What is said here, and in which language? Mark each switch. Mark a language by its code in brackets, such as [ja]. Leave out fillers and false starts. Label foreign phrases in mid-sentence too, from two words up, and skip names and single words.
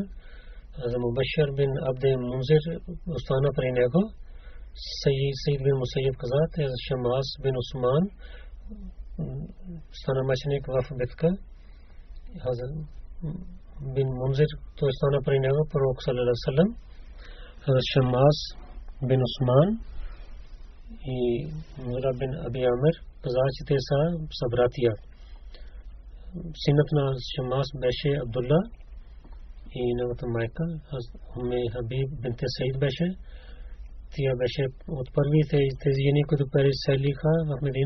[bg] Хазрат Мубашир бин Абд Мунзир остана при него. Саид бин Мусайиб каза, Хазрат Шамас бин Усман стана мъченик в битка. Хазрат бин Мунзир той стана при него, пророк [ar] صلى الله عليه وسلم. [bg] Хазрат Шамас бин Усман и Мура бин Аби Амир каза, че те са събратия. Синът на Шамас беше Абдулла и неговата майка Умме Хабиб бинт Саид беше. Тя беше от първите тези жени, които преселиха в Медина.